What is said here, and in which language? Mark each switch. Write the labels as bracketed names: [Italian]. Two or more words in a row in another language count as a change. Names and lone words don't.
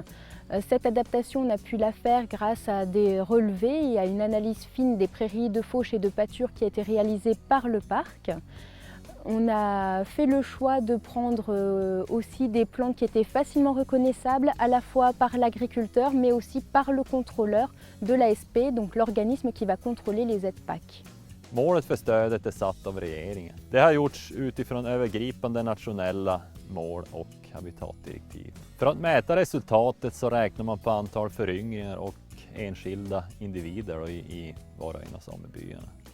[French] Cette adaptation, on a pu la faire grâce à des relevés et à une analyse fine des prairies, de fauches et de pâtures qui a été réalisée par le parc. On a fait le choix de prendre aussi des plantes qui étaient facilement reconnaissables à la fois par l'agriculteur mais aussi par le contrôleur de l'ASP, donc l'organisme qui va contrôler les aides PAC. [Swedish] Målet för stödet är satt av regeringen. Det har gjorts utifrån övergripande nationella mål och habitatdirektiv. För att mäta resultatet så räknar man på antal föryngringar och enskilda individer i var och en av samebyarna.